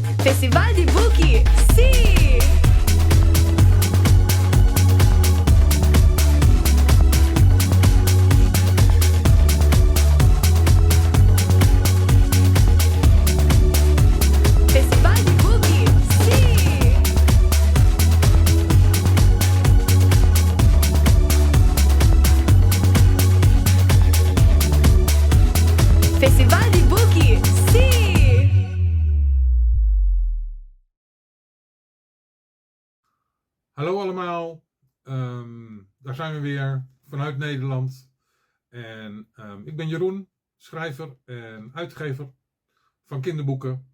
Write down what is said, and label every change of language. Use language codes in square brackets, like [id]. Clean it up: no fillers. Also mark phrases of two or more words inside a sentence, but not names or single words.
[it] Festival di Buchi, sì! Festival di Buchi, sì! Festival di Buchi, sì! [nl] Hallo allemaal, daar zijn we weer vanuit Nederland. En ik ben Jeroen, schrijver en uitgever van kinderboeken.